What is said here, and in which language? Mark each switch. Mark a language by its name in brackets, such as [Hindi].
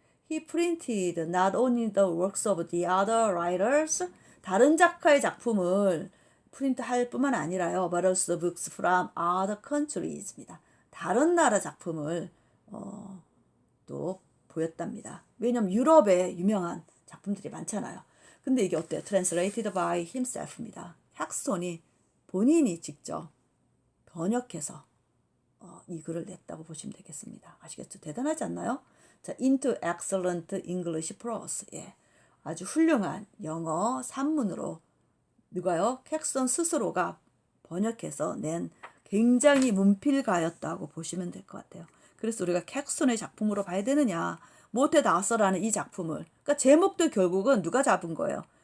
[English] He printed not only the works of the other writers, [Korean] 다른 작가의 작품을 프린트할 뿐만 아니라요. [English] but also books from other countries입니다. [Korean] 다른 나라 작품을 또 보였답니다. 왜냐면 유럽에 유명한 작품들이 많잖아요. 근데 이게 어때요? [English] Translated by himself입니다. [Korean] 캡스톤이 본인이 직접 번역해서 이 글을 냈다고 보시면 되겠습니다. 아시겠죠? 대단하지 않나요? [English] 자, into excellent English prose. [Korean] 예, 아주 훌륭한 영어 산문으로 누가요? 캡스톤 스스로가 번역해서 낸 굉장히 문필가였다고 보시면 될 것 같아요. 그래서 우리가 캡스톤의 작품으로 봐야 되느냐? 모테드 아서라는 이 작품을, 그러니까 제목도 결국은 누가 잡은 거예요?